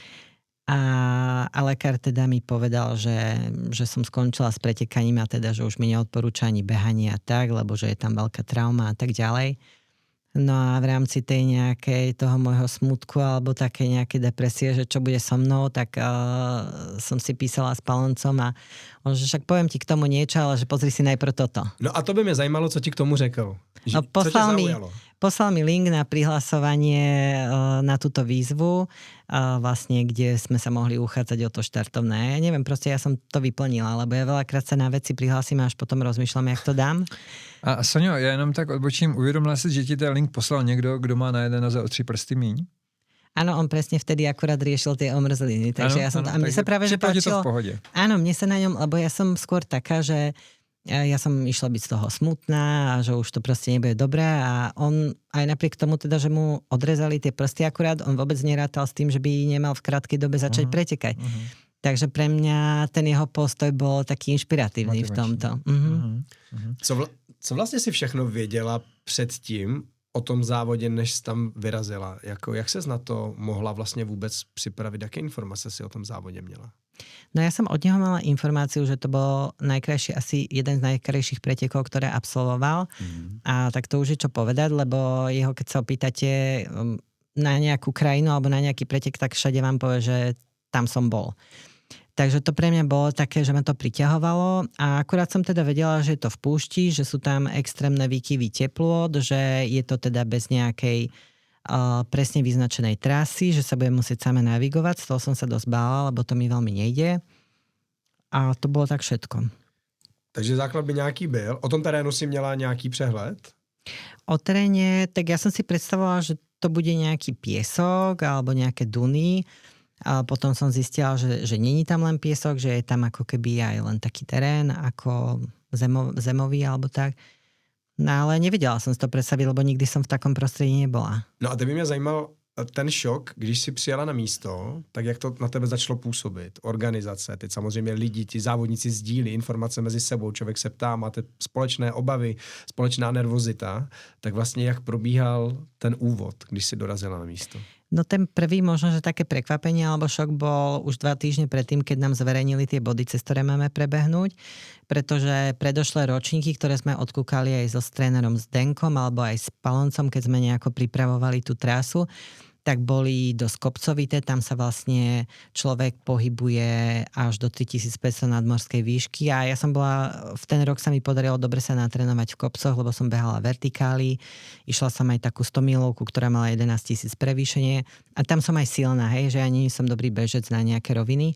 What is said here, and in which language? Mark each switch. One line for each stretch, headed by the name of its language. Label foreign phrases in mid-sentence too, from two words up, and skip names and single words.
Slovak: A lekár teda mi povedal, že som skončila s pretekaním a teda, že už mi neodporúča ani behanie a tak, lebo že je tam veľká trauma a tak ďalej. No a v rámci tej nejakej toho môjho smutku alebo také nejaké depresie, že čo bude so mnou, tak som si písala s Paloncom a on, že však poviem ti k tomu niečo, ale že pozri si najprv toto.
Czech: No a to by mě zajímalo, co ti k tomu řekl. No, Co tě zaujalo?
Slovak: Poslal mi link na prihlasovanie na túto výzvu, vlastne, kde sme sa mohli uchádzať o to štartovné. Ja neviem, proste ja som to vyplnila, lebo ja veľakrát sa na veci prihlasím a až potom rozmýšľam, jak to dám.
Czech: A Sonio, já jenom tak odbočím, uvědomila si, že ti ten link poslal někdo, kdo má na jedné noze o 3 prsty míň?
Slovak: Áno, on presne vtedy akurát riešil tie omrzliny, takže ja som a mne sa práve že páčilo. To v pohode. Áno, mne sa na ňom, lebo ja som skôr taká, že ja som išla byť z toho smutná a že už to proste nebude dobré a on aj napriek tomu teda, že mu odrezali tie prsty akurát, on vôbec nerátal s tým, že by nemal v krátkej dobe začať pretekať. Takže pre mňa ten jeho postoj bol taký inšpiratívny v tomto.
Czech: Co vlastně si všechno věděla předtím o tom závodě, než jsi tam vyrazila? Jak ses na to mohla vlastně vůbec připravit? Jaké informace si o tom závodě měla?
Slovak: No ja som od neho mala informáciu, že to bol najkrajší, asi jeden z najkrajších pretekov, ktoré absolvoval. A tak to už je čo povedať, lebo jeho, keď sa opýtate na nejakú krajinu alebo na nejaký pretek, tak všade vám povie, že tam som bol. Takže to pre mňa bolo také, že ma to priťahovalo a akurát som teda vedela, že je to v púšti, že sú tam extrémne výkyvy teplôt, že je to teda bez nejakej presne vyznačenej trasy, že sa budem musieť sama navigovať. Z toho som sa dosť bála, lebo to mi veľmi nejde. A to bolo tak všetko.
Czech: Takže základ by nějaký byl. O tom terénu si měla nějaký přehled?
Slovak: O teréne, tak ja som si predstavovala, že to bude nejaký piesok alebo nejaké duny. A potom som zistila, že není tam len piesok, že je tam ako keby aj len taký terén, ako zemový alebo tak. No ale nevedela som si to predstaviť, lebo nikdy som v takom prostredí nebola.
Czech: No a teď by mě zajímal ten šok, když si přijela na místo, tak jak to na tebe začalo působit? Organizace, teď samozřejmě lidi, ti závodníci sdílí informace mezi sebou, člověk se ptá, máte společné obavy, společná nervozita, tak vlastně jak probíhal ten úvod, když si dorazila na místo?
Slovak: No ten prvý možno, že také prekvapenie alebo šok bol už 2 týždne predtým, keď nám zverejnili tie body, cez ktoré máme prebehnúť, pretože predošlé ročníky, ktoré sme odkúkali aj so trénerom Zdenkom alebo aj s Paloncom, keď sme nejako pripravovali tú trasu, tak boli dosť kopcovité, tam sa vlastne človek pohybuje až do 3500 nadmorskej výšky a ja som bola, v ten rok sa mi podarilo dobre sa natrénovať v kopcoch, lebo som behala vertikály, išla som aj takú 100-milovku, ktorá mala 11 000 prevýšenie a tam som aj silná, hej, že ja nie som dobrý bežec na nejaké roviny.